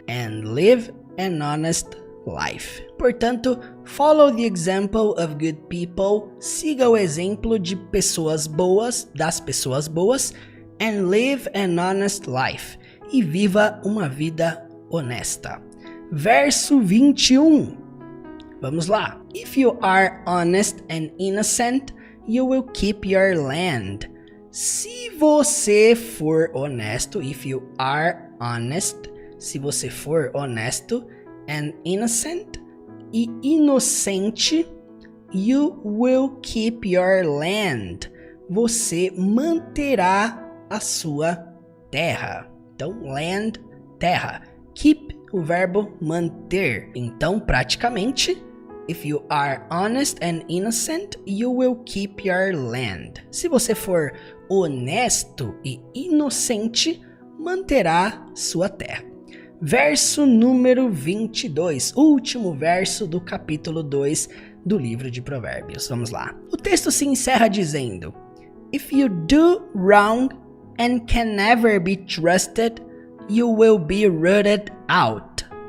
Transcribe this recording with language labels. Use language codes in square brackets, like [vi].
[en] And live an honest life. Portanto, follow the example of good people, [pt] siga o exemplo de pessoas boas, [en] das pessoas boas, and live an honest life, [pt] e viva uma vida honesta. Verso 21. Vamos lá. [en] If you are honest and innocent, you will keep your land. [pt] Se você for honesto, [en] if you are honest, [pt] se você for honesto [en] and innocent, [pt] e inocente, [en] you will keep your land. [pt] Você manterá a sua terra. Então, land, terra. Keep, o verbo manter. Então, praticamente, [en] if you are honest and innocent, you will keep your land. [pt] Se você for honesto e inocente, manterá sua terra. Verso número 22, último verso do capítulo 2 do livro de Provérbios. Vamos lá. O texto se encerra dizendo: [en] If you do wrong and can never be trusted, you will be rooted out.